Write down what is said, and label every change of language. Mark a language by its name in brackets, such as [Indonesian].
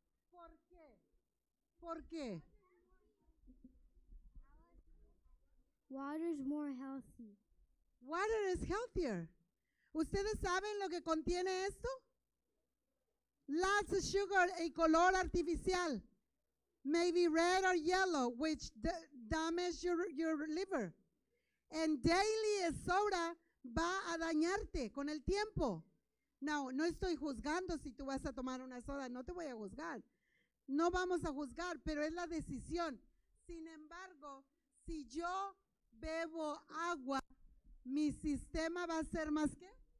[Spanish] ¿Por qué? ¿Por qué? [English] Water is more healthy. Water is healthier. [Spanish] ¿Ustedes saben lo que contiene esto? [English] Lots of sugar [Spanish] y color artificial. [English] Maybe red or yellow, which damage your liver. And daily soda [Spanish] va a dañarte con el tiempo. No estoy juzgando si tú vas a tomar una soda, no te voy a juzgar. No vamos a juzgar, pero es la decisión. Sin embargo, si yo bebo agua, mi sistema va a ser más ¿qué?